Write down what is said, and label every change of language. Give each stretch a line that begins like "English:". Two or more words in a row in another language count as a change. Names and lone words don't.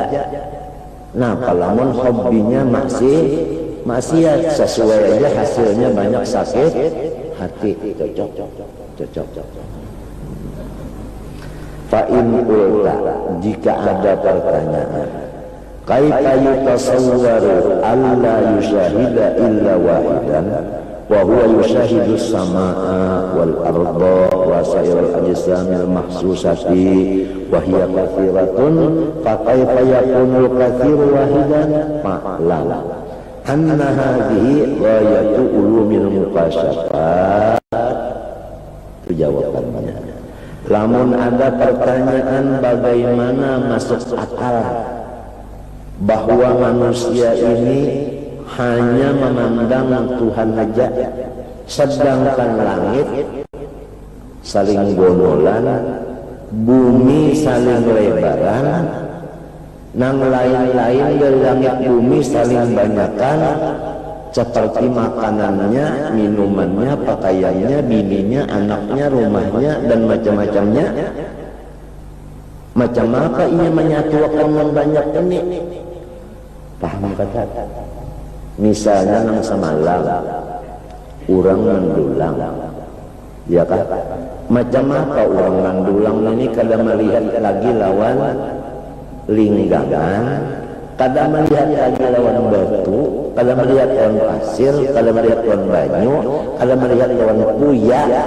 Banjar: Nah lamun hobinya maksiat sesuai aja hasilnya banyak sakit hati.
Indonesian: Cocok.
Arabic: فإن قلت,
Indonesian: jika ada pertanyaan,
Arabic: كيف يتصور ألا يشاهد إلا واحدا وهو يشاهد السماء والأرض وسائر الأجسام المحسوسة وهي كثيرة فكيف يكون الكثير واحدا فاعلم أن هذه غاية علوم المكاشفات.
Indonesian: Itu jawabannya.
Banjar: Lamun ada pertanyaan bagaimana masuk akal bahwa manusia ini hanya memandang Tuhan saja, sedangkan langit saling gonolan, bumi saling lebaran, nang lain-lain dari langit bumi saling banyakan, seperti makanannya, minumannya, pakaiannya, bininya, anaknya, rumahnya, dan macam-macamnya. Macam apa ia menyatukan yang banyak ini? Paham kata? Misalnya nang semalam orang mendulang, ya kan? Macam apa orang mendulang ini kada melihat lagi lawan linggangan, kada melihat lagi lawan batu, kada melihat lawan pasir, kada melihat lawan banyu, kada melihat lawan puya.